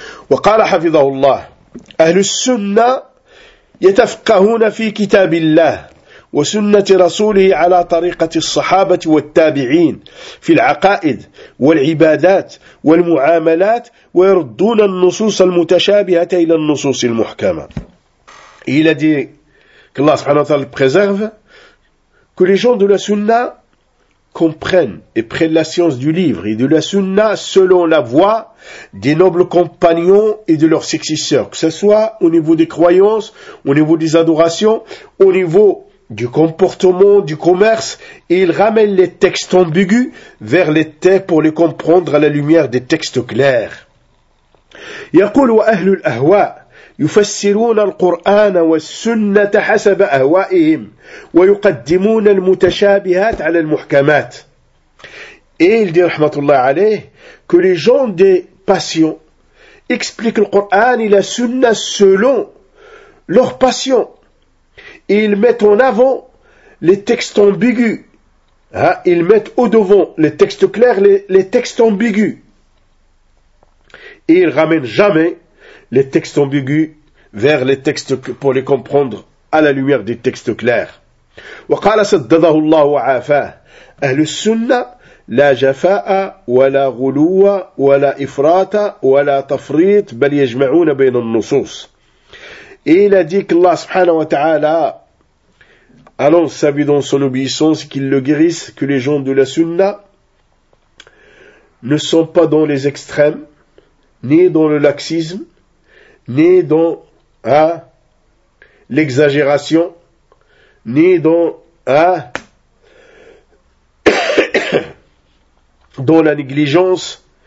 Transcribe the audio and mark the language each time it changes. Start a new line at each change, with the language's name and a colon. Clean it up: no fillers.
Arabic: وقال حفظه الله أهل السنة يتفقهون في كتاب الله وسنة رسوله على طريقة الصحابة والتابعين في العقائد والعبادات والمعاملات ويردون النصوص المتشابهة إلى النصوص المحكمة.
French: Il a dit que Allah subhanahu wa ta'ala préserve que les gens de la sunna comprennent et prennent la science du livre et de la sunna selon la voie des nobles compagnons et de leurs successeurs, que ce soit au niveau des croyances, au niveau des adorations, au niveau du comportement, du commerce, et ils ramènent les textes ambigus vers les textes pour les comprendre à la lumière des textes clairs.
Arabic: يقول وأهل الأهواء يفسرون القرآن والسنة حسب أهوائهم ويقدمون المتشابهات على المحكمات.
French: Et il dit, rahmatullah alayh, que les gens des passions expliquent le Coran et la Sunna selon leur passion. Et ils mettent en avant les textes ambigus. Hein? Ils mettent au devant les textes clairs, les textes ambigus. Et ils ramènent jamais les textes ambigus vers les textes pour les comprendre à la lumière des textes clairs.
Arabic: وقال صدده الله وعافاه أهل السنة لا جفاء ولا غلو ولا إفراط ولا تفريط بل يجمعون بين النصوص.
French: Et il a dit que Allah subhanahu wa ta'ala annonce sa vie dans son obéissance, qu'il le guérisse, que les gens de la sunna ne sont pas dans les extrêmes, ni dans le laxisme, ni dans l'exagération, ni dans dans la négligence.